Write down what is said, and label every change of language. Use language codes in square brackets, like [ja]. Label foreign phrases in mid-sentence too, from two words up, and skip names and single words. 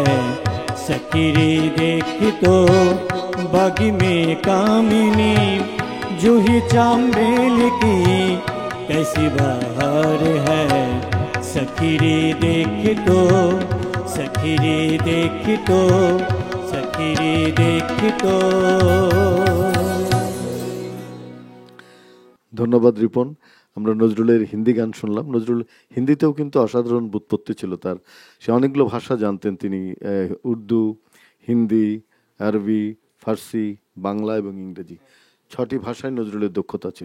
[hi] सखी रे देख तो बाग में कामिनी, जूही चामेल की कैसी बहार है। सखी रे देख तो, सखी रे देख तो, सखी रे देख तो। [bn] ধন্যবাদ রিপন। আমরা নজরুলের হিন্দি গান শুনলাম। নজরুল হিন্দিতেও কিন্তু অসাধারণ ব্যুৎপত্তি ছিল তার। সে অনেকগুলো ভাষা জানতেন তিনি, উর্দু, হিন্দি, আরবি, ফার্সি, বাংলা এবং ইংরেজি, 6টি ভাষায় নজরুলের দক্ষতা ছিল।